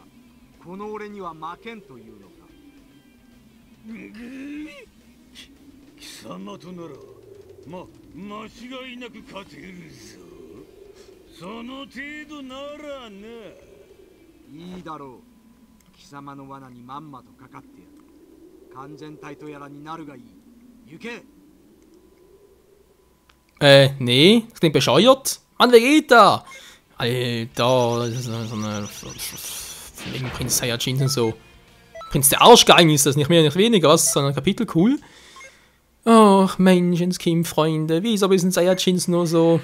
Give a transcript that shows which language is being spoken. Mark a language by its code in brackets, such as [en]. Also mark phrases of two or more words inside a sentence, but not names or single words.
[ja] この俺には負けんというのか。貴様となら、間違いなく勝てるぞ。その程度ならな。いいだろう。貴様の罠にまんまとかかってやる。完全体とやらになるがいい。行け。 [de] Nee, das klingt bescheuert. Mann, wer geht da? Alter, das ist so eine... Wegen Prinz Saiyajin und so. Prinz der Arschgein ist das, nicht mehr, nicht weniger, was? So ein Kapitel, cool. Ach, Menschenskind-Freunde, wieso müssen Saiyajins nur so...